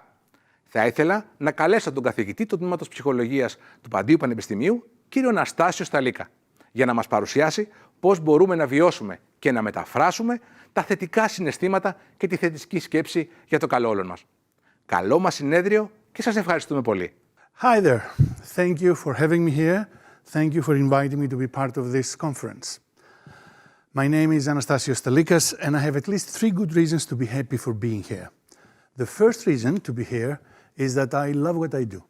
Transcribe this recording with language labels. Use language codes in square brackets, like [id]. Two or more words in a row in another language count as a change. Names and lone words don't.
[el] Θα ήθελα να καλέσω τον καθηγητή του Τμήματος Ψυχολογίας του Παντίου Πανεπιστημίου, κύριο Αναστάσιο Σταλίκα, για να μας παρουσιάσει πώς μπορούμε να βιώσουμε και να μεταφράσουμε τα θετικά συναισθήματα και τη θετική σκέψη για το καλό όλων μας. Καλό μας συνέδριο και σας ευχαριστούμε πολύ. [en] Hi there. Thank you for having me here. Thank you for inviting me to be part of this conference. My name is Anastassios Stalikas, and I have at least 3 good reasons to be happy for being here. The first reason to be here is that I love what I do.